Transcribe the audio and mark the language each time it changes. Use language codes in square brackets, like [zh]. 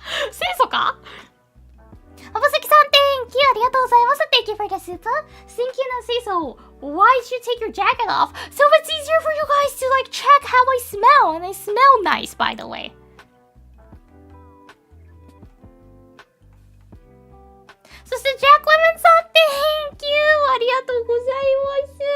[ja] 清楚か浜崎さん、 [en] Thank you! [ja] ありがとうございます。 [en] Thank you for the super. Stinky and say so. Why should you take your jacket off? So it's easier for you guys to like check how I smell. And I smell nice, by the way. [ja] そして、ジャック・レモンさん、 [en] Thank you! [ja] ありがとうございます。